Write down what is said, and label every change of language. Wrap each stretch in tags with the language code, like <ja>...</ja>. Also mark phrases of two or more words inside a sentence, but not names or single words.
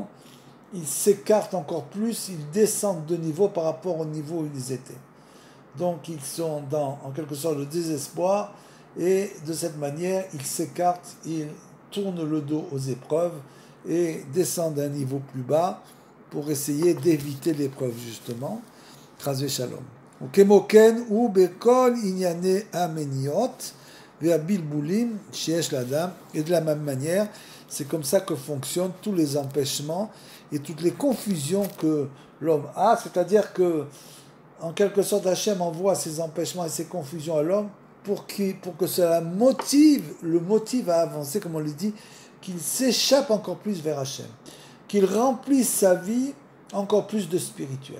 <fr>Ils s'écartent encore plus, ils descendent de niveau par rapport au niveau où ils étaient. Donc ils sont dans, en quelque sorte, le désespoir, et de cette manière, ils s'écartent, ils tournent le dos aux épreuves et descendent d'un niveau plus bas pour essayer d'éviter l'épreuve, justement.</fr> <he>חס ושלום. וכמוכן הוא בכל ענייני המניעות והבלבולים שיש לאדם,</he> <fr>et de la même manière, c'est comme ça que fonctionnent tous les empêchements et toutes les confusions que l'homme a, c'est-à-dire que, en quelque sorte, Hachem envoie ces empêchements et ces confusions à l'homme pour que cela le motive à avancer, comme on le dit, qu'il s'échappe encore plus vers Hachem, qu'il remplisse sa vie encore plus de spirituel.</fr>